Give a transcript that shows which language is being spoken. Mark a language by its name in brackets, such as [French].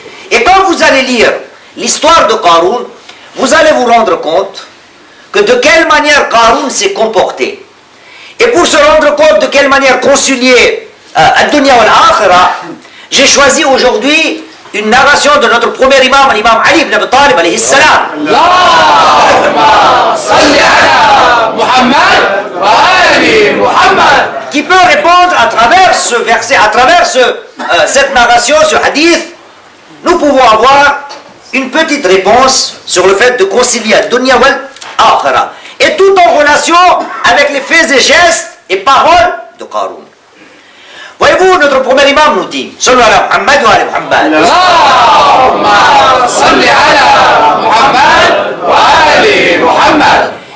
[French] Et quand vous allez lire l'histoire de Qarun, vous allez vous rendre compte que de quelle manière Qarun s'est comporté. Et pour se rendre compte de quelle manière concilier Ad-dunya wa Al-akhirah, j'ai choisi aujourd'hui une narration de notre premier imam, l'imam Ali ibn Abi Talib alayhi salam. [Arabic] اللهم صل على محمد وآل محمد. [French] Qui peut répondre à travers ce verset, à travers cette narration, ce hadith, nous pouvons avoir une petite réponse sur le fait de concilier Ad-dunya wal akhirah. Et tout en relation avec les faits et gestes et paroles de Qarun. Voyez-vous, notre premier imam nous dit, [Arabic] Sallu ala Muhammad wa ala Muhammad. اللهم صل على محمد وآل محمد.